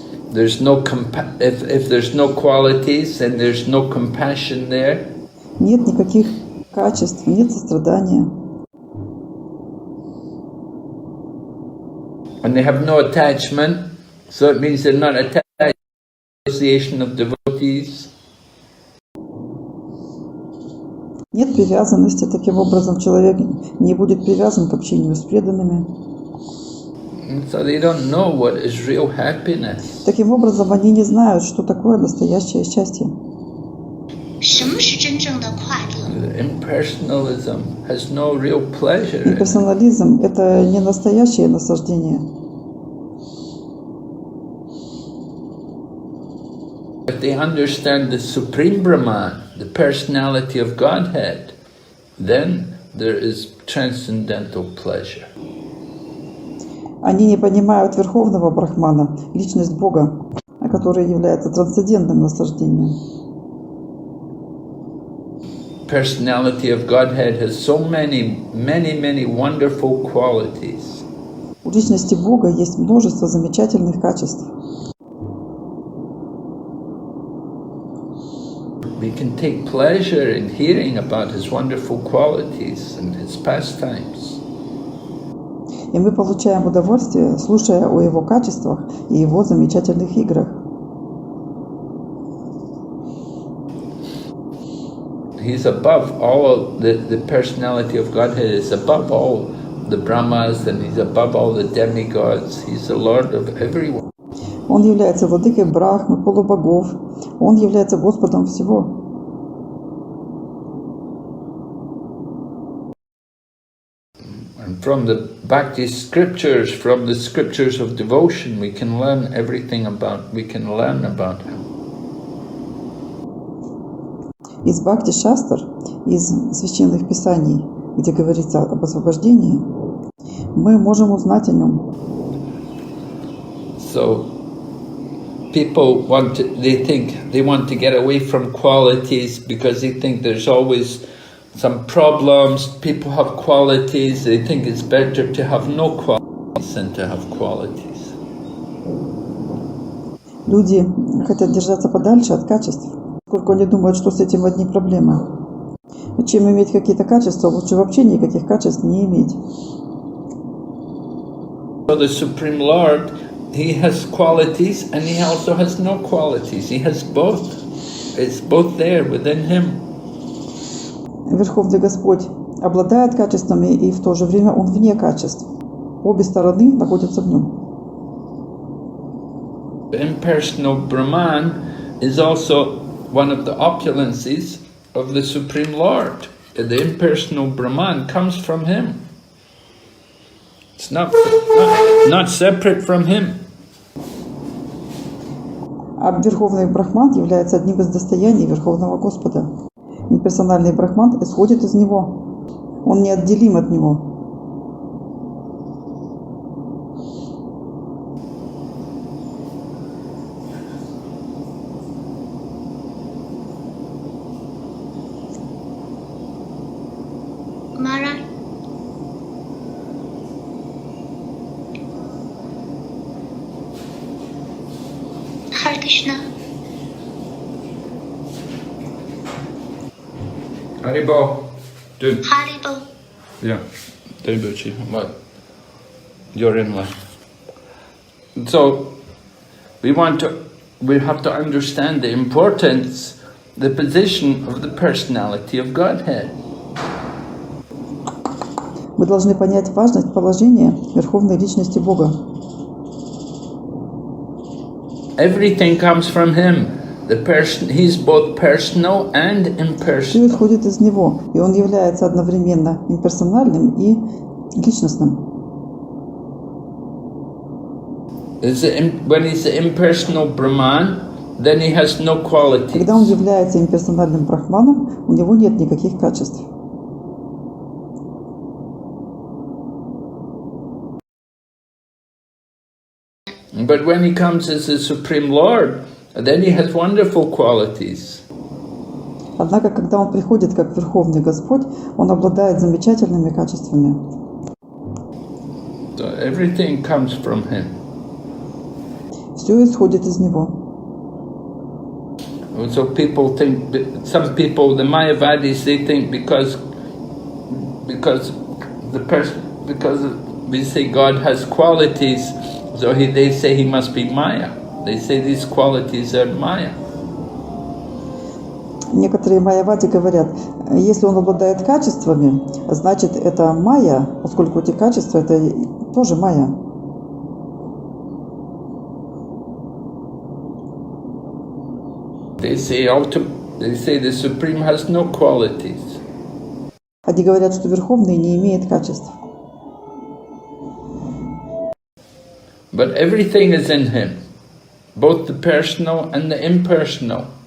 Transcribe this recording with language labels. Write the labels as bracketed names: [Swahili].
[English] There's no if there's no qualities and there's no compassion there. [Russian] Нет никаких качеств, нет сострадания. [English] And they have no attachment, so it means they're not attached to the association of devotees. [Russian] Нет привязанности, таким образом человек не будет привязан к общению с преданными. [English] So they don't know what is real happiness. [Russian] Таким образом, они не знают, что такое настоящее счастье. [Chinese] 什么是真正的快乐？ [English] Impersonalism has no real pleasure. [Russian] Имперсонализм – это не настоящее наслаждение. [English] they understand the Supreme Brahman, the personality of Godhead, then there is transcendental pleasure. [Russian] Они не понимают Верховного Брахмана, личность Бога, который является трансцендентным наслаждением. [English] Personality of Godhead has so many wonderful qualities. [Russian] У личности Бога есть множество замечательных качеств. [English] We can take pleasure in hearing about his wonderful qualities and his pastimes. [Russian] И мы получаем удовольствие, слушая о его качествах и его замечательных играх. [English] He's above all, the personality of Godhead is above all the Brahmas, and he's above all the demigods. He's the Lord of everyone. [Russian] Он является владыкой Брахмы, полубогов. Он является Господом всего. [English] And from the Bhakti scriptures, from the scriptures of devotion, we can learn about him. [Russian] Из Бхакти-шастр, из священных писаний, где говорится об освобождении, мы можем узнать о нем. [English] So people want to get away from qualities because they think there's always some problems. People have qualities. They think it's better to have no qualities than to have qualities. [Russian] Люди хотят держаться подальше от качеств, поскольку они думают, что с этим одни проблемы. Чем иметь какие-то качества, лучше вообще никаких качеств не иметь. [English] So the Supreme Lord, he has qualities and he also has no qualities. He has both. It's both there within him. [Russian] Верховный Господь обладает качествами, и в то же время Он вне качеств. Обе стороны находятся в Нем. [English] The impersonal Brahman is also one of the opulences of the Supreme Lord. The impersonal Brahman comes from him. It's not separate from him. [Russian] А Верховный Брахман является одним из достояний Верховного Господа. Имперсональный Брахман исходит из Него. Он неотделим от Него. Мара. Харе Кришна. [English] Haribol. [Russian] Харибол. [English] Yeah. Debuchi. What? You're in line. So we have to understand the importance, the position of the personality of Godhead. [Russian] Мы должны понять важность положения Верховной Личности Бога. [English] Everything comes from him. He's both personal and [Russian] Все [English] impersonal. [Russian] исходит из Него, и Он является одновременно имперсональным и личностным. [English] When he's the impersonal Brahman, then he has no qualities. [Russian] Когда Он является имперсональным брахманом, у него нет никаких качеств. [English] But when he comes as the Supreme Lord, then he has wonderful qualities. [Russian] Однако, когда Он приходит как Верховный Господь, Он обладает замечательными качествами. [English] So everything comes from him. [Russian] Все исходит из Него. [English] So people think, some people, the Mayavadis, they think because we say God has qualities, so they say he must be Maya. They say these qualities are Maya. [Russian] Некоторые майявади говорят, если он обладает качествами, значит это майя, поскольку эти качества это тоже майя. [English] They say the Supreme has no qualities. [Russian] Они говорят, что Верховный не имеет качеств. [English] But everything is in him. both the personal and the impersonal.